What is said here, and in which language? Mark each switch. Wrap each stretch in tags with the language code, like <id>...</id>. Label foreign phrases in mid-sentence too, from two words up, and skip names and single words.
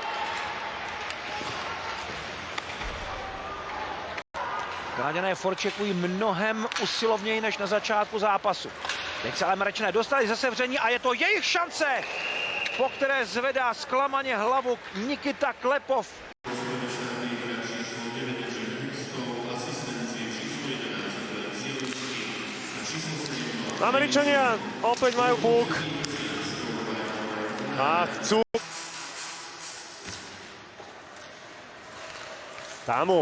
<cs>Kanaděné forčekují mnohem usilovněji než na začátku zápasu. Teď se ale Američané dostali ze sevření a je to jejich šance, po které zvedá zklamaně hlavu Nikita Klepov.</cs> <sk>Američania opäť majú puk a chcú. Támu.</sk>